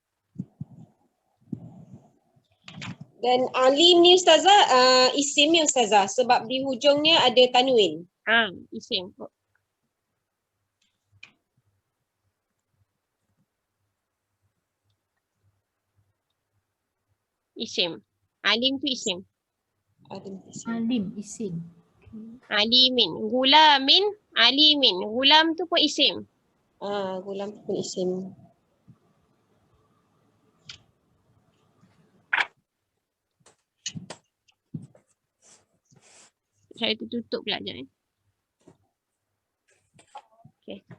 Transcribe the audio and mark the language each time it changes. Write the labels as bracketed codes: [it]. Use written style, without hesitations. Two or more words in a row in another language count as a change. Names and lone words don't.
[ms] Dan alim ni ustazah isim ni ustazah sebab di hujungnya ada tanwin. isim. Isim. Alim tu isim. Alim, isim. Alimin. Gulamin, alimin. Gulam tu pun isim. Gulam pun isim. Saya tutup pula sekejap. Okay.